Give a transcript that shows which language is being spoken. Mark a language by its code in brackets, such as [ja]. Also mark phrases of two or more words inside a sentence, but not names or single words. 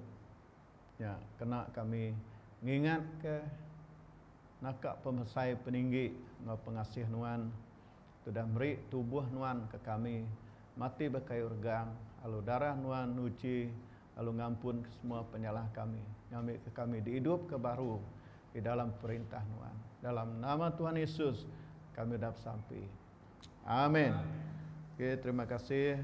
[iba] Ya, kena kami ngingat ke nakak pemesai peninggi ngau pengasih nuan sudah beri tubuh nuan ke kami mati berkayu regang lalu darah nuan nuci lalu ngampun ke semua penyalah kami ngambil ke kami dihidup ke baru di dalam perintah Tuhan. Dalam nama Tuhan Yesus kami dah sampai. Amin. Okay, terima kasih.